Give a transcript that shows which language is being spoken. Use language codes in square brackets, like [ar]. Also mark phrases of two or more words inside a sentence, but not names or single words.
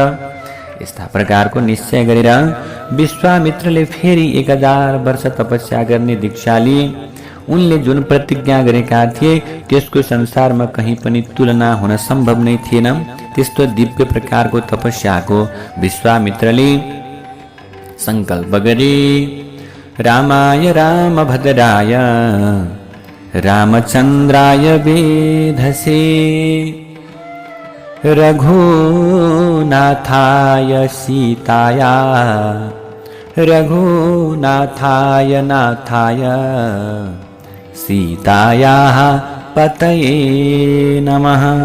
[ne] यस्ता प्रकारको निश्चय गरेर विश्वामित्रले फेरि 1000 वर्ष तपस्या गर्ने दीक्षा लिए। उनले जुन प्रतिज्ञा गरेका थिए त्यसको संसारमा कहीँ पनि तुलना हुन सम्भव नै थिएन। त्यस्तो दिव्य प्रकारको तपस्याको विश्वामित्रले संकल्प गरे। [sa] रामाय रामभद्राय रामचन्द्राय वेधसे रघुनाथाय सीताया रघुनाथाय नाथाय सीतायाः पतये नमः।